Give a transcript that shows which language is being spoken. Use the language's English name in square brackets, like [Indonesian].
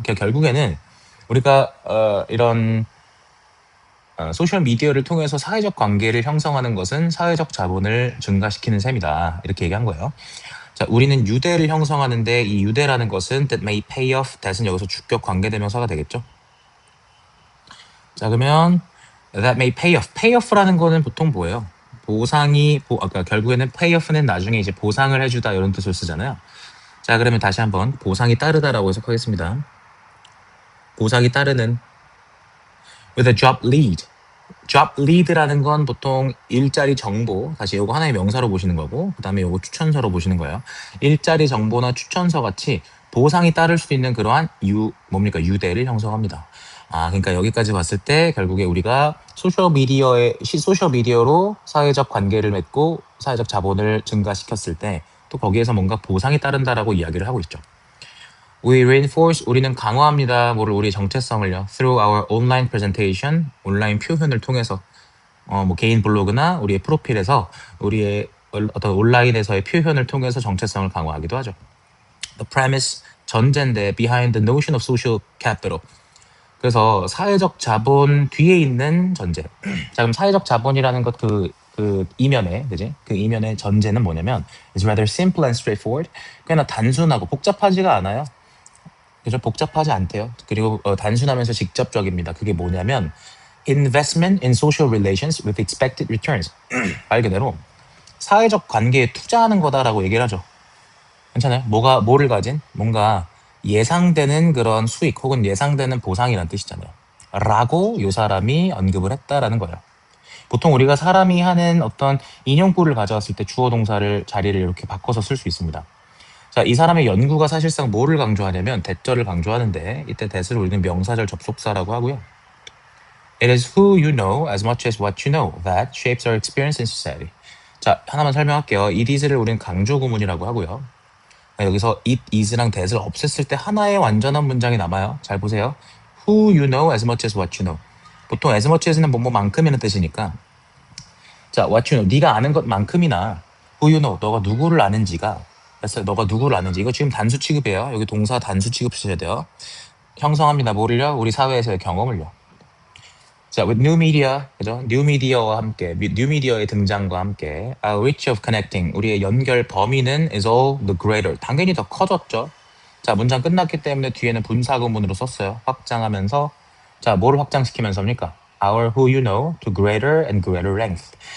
[Korean] 결국에는 우리가 이런 소셜 미디어를 통해서 사회적 관계를 형성하는 것은 사회적 자본을 증가시키는 셈이다. 이렇게 얘기한 거예요. 자, 우리는 유대를 형성하는데 이 유대라는 것은 [English] that may pay off, [Korean] that은 여기서 주격 관계대명사가 되겠죠. 자, 그러면 [English] that may pay off. [Korean] pay off라는 거는 보통 뭐예요? 보상이 아까 결국에는 pay off는 나중에 이제 보상을 해주다 이런 뜻을 쓰잖아요. 자, 그러면 다시 한번 보상이 따르다라고 해석하겠습니다. 보상이 따르는 [English] with a job lead. [Korean] job lead라는 건 보통 일자리 정보, 다시 요거 하나의 명사로 보시는 거고, 그 다음에 요거 추천서로 보시는 거예요. 일자리 정보나 추천서 같이 보상이 따를 수 있는 그러한 유대를 형성합니다. 그러니까 여기까지 봤을 때 결국에 우리가 소셜 미디어로 사회적 관계를 맺고 사회적 자본을 증가시켰을 때 또 거기에서 뭔가 보상이 따른다라고 이야기를 하고 있죠. [English] We reinforce, [Korean] 우리는 강화합니다. 우리 정체성을요. [English] Through our online presentation, [Korean] 온라인 표현을 통해서 개인 블로그나 우리의 프로필에서 우리의 어떤 온라인에서의 표현을 통해서 정체성을 강화하기도 하죠. [English] The premise, [Korean] 전제인데 [English] behind the notion of social capital. [Korean] 그래서 사회적 자본 뒤에 있는 전제. 자, 그럼 사회적 자본이라는 것 그 이면에, 그지? 그 이면의 전제는 뭐냐면 [English] It's rather simple and straightforward. [Korean] 꽤나 단순하고 복잡하지가 않아요. 그죠? 복잡하지 않대요. 그리고 단순하면서 직접적입니다. 그게 뭐냐면 [English] investment in social relations with expected returns. [Korean] 말 그대로 사회적 관계에 투자하는 거다라고 얘기를 하죠. 괜찮아요? 뭐를 가진? 뭔가 예상되는 그런 수익 혹은 예상되는 보상이라는 뜻이잖아요. 라고 요 사람이 언급을 했다라는 거예요. 보통 우리가 사람이 하는 어떤 인용구를 가져왔을 때 주어 동사를 자리를 이렇게 바꿔서 쓸 수 있습니다. 자, 이 사람의 연구가 사실상 뭐를 강조하냐면 대절을 강조하는데 이때 that을 우리는 명사절 접속사라고 하고요. [English] It is who you know as much as what you know that shapes our experience in society. [Korean] 자, 하나만 설명할게요. it is를 우리는 강조 구문이라고 하고요. 여기서 it is랑 that을 없앴을 때 하나의 완전한 문장이 남아요. 잘 보세요. [English] Who you know as much as what you know. [Korean] 보통 as much as는 뭐만큼이라는 뜻이니까 자, [English] what you know, [Korean] 네가 아는 것만큼이나 [English] who you know, [Korean] 너가 누구를 아는지가 그래서 너가 누구를 아는지 이거 지금 단수 취급이에요. 여기 동사 단수 취급 쓰셔야 돼요. 형성합니다. 뭐를요? 우리 사회에서의 경험을요. [English] 자, with new media, 그죠? new media와 함께, new media의 등장과 함께, our reach of connecting, [Korean] 우리의 연결 범위는 [English] is all the greater. [Korean] 당연히 더 커졌죠. 자, 문장 끝났기 때문에 뒤에는 분사구문으로 썼어요. 확장하면서, 자, 뭐를 확장시키면서입니까? [English] Our who you know to greater and greater length.